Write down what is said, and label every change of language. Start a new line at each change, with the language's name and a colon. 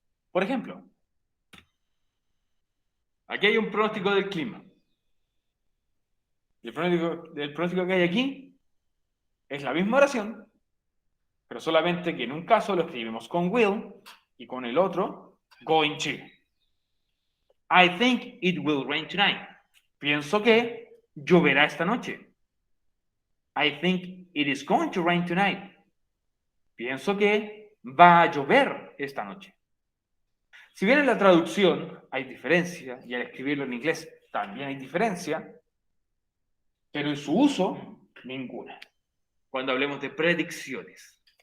Spanish: Por ejemplo, aquí hay un pronóstico del clima. Y el pronóstico que hay aquí es la misma oración, pero solamente que en un caso lo escribimos con will y con el otro going to.
English: I think it will rain tonight.
Spanish: Pienso que lloverá esta noche.
English: I think it is going to rain tonight.
Spanish: Pienso que va a llover esta noche. Si bien en la traducción hay diferencia, y al escribirlo en inglés también hay diferencia, pero en su uso, ninguna. Cuando hablemos de predicciones.